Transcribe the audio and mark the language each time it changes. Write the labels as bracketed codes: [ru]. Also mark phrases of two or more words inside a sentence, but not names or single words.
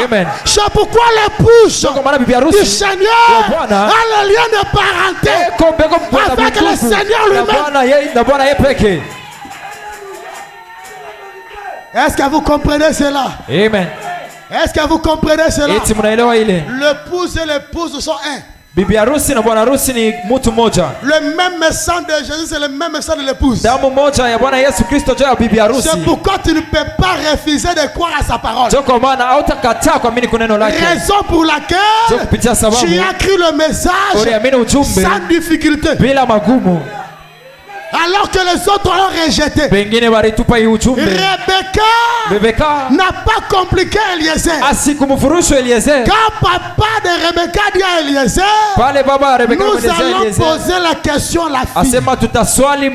[fr] C'est pourquoi l'épouse du Seigneur a le lien de parenté avec le Seigneur lui-même. Est-ce que vous comprenez cela? Amen. Est-ce que vous comprenez cela? L'épouse et l'épouse sont un. [sw] Bibi harusi na bwana harusi ni mtu mmoja. [fr] Le même sang de Jésus, c'est le même sang de l'épouse. [sw] Damu moja ya Bwana Yesu Kristo juu ya bibi harusi. [fr] C'est pourquoi tu ne peux pas refuser de croire à sa parole. [sw] Kwa maana hautakataa kuamini kwa neno lake. [fr] Raison pour laquelle tu as écrit le message sans difficulté. [sw] Bila magumu. [fr] Alors que les autres ont rejeté. Rebecca n'a pas compliqué Eliezer. Quand papa de Rebecca dit à Eliezer, nous allons poser la question à la fille.